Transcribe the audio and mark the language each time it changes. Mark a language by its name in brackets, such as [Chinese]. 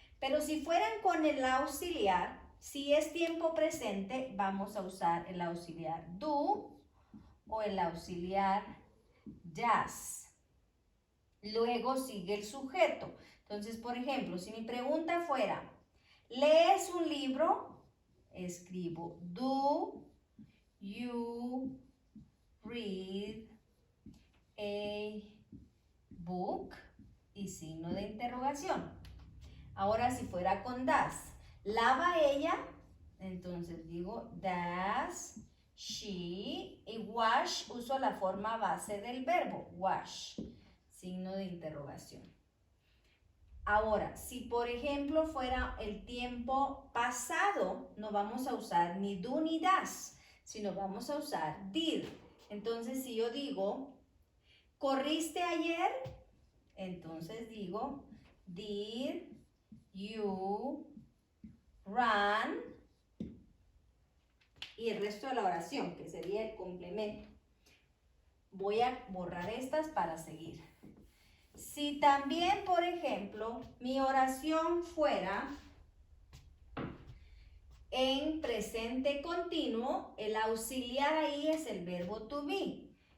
[Spanish] Pero si fueran con el auxiliar, si es tiempo presente, vamos a usar el auxiliar do o el auxiliar does. Luego sigue el sujeto. Entonces, por ejemplo, si mi pregunta fuera, ¿lees un libro? Escribo, [English] do you read a book? [Spanish] Y signo de interrogación. Ahora, si fuera con does, ¿lava ella? Entonces digo, [English] does she, [Spanish] y wash, uso la forma base del verbo, wash. Signo de interrogación. Ahora, si por ejemplo fuera el tiempo pasado, no vamos a usar ni do ni does, sino vamos a usar did. Entonces, si yo digo, ¿corriste ayer? Entonces digo, [English] did you run? [Spanish] Y el resto de la oración, que sería el complemento. Voy a borrar estas para seguir. Si también, por ejemplo, mi oración fuera en presente continuo, el auxiliar ahí es el verbo to be.